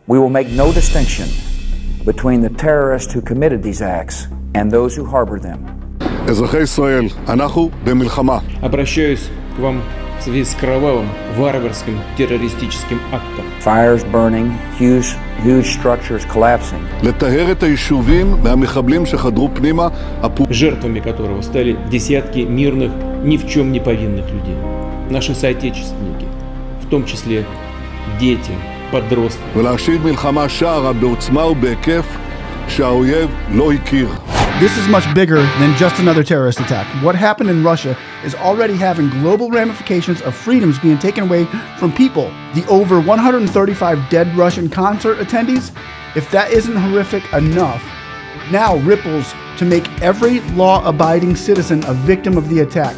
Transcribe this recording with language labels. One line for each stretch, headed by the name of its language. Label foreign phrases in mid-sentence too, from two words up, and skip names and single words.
English: We will make no distinction between the terrorists who committed these acts and those who harbor them.
Hebrew: אזרחי ישראל, אנחנו במלחמה.
Russian: Обращаюсь к вам в связи с кровавым, варварским террористическим актом.
English: Fires burning, huge structures collapsing.
Hebrew: לטהר את היישובים מהמחבלים שחדרו פנימה.
Russian: Жертвами которого стали десятки мирных, ни в чем не повинных людей. Наши соотечественники, в том числе дети, подростки.
Hebrew: ולהשיב מלחמה שערה בעוצמה ובהיקף שהאויב לא הכיר.
English: This is much bigger than just another terrorist attack. What happened in Russia is already having global ramifications of freedoms being taken away from people. The over 135 dead Russian concert attendees, if that isn't horrific enough, now ripples to make every law-abiding citizen a victim of the attack.